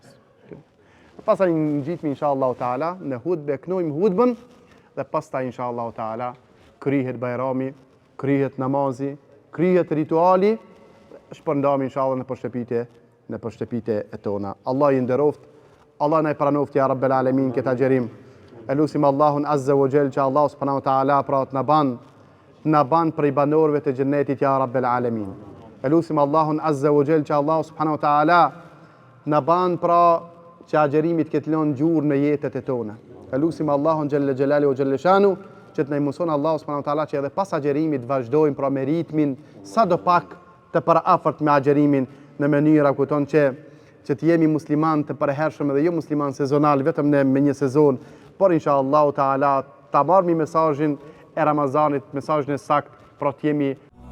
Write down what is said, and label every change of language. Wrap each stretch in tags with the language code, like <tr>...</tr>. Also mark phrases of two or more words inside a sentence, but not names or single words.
<sq>Pastaj ngjitemi</sq> <ar>إن شاء الله تعالى</ar> <sq>në hutbë, kënojmë hutbën dhe pastaj</sq> <ar>إن شاء الله تعالى</ar> <sq>kryhet Bajrami, kryhet namazi, kryhet rituali, shpërndam inshallah në përshëpite e tona. Allah i nderoft, Allah na i pranoft</sq> <ar>يا رب العالمين</ar> <sq>këtë agjerim. Elusim Allahun</sq> <ar>عز وجل</ar> <sq>që Allah</sq> <ar>سبحانه وتعالى</ar> <sq>pra të na ban prej banorëve të xhennetit</sq> <ar>يا رب العالمين.</ar> <sq>Elusim Allahun</sq> <ar>عز وجل</ar> <sq>që Allah</sq> <ar>سبحانه وتعالى</ar> <sq>na ban pra që agjerimit këtë lënë gjurë në jetët e tona. Elusim Allahun</sq> <ar>جل جلاله وجل شأنه</ar> <sq>që të na mëson Allah</sq> <ar>سبحانه وتعالى</ar> <sq>që edhe pas agjerimit vazhdojmë pra me ritmin sadopak të paraafërt me agjerimin në mënyra kupton që të jemi musliman të përhershëm dhe jo musliman sezonal vetëm me një sezon, por</sq> <ar>إن شاء الله تعالى</ar> <sq>ta marrmi mesazhin e Ramazanit, mesazhin e sakt, pra të jemi</sq>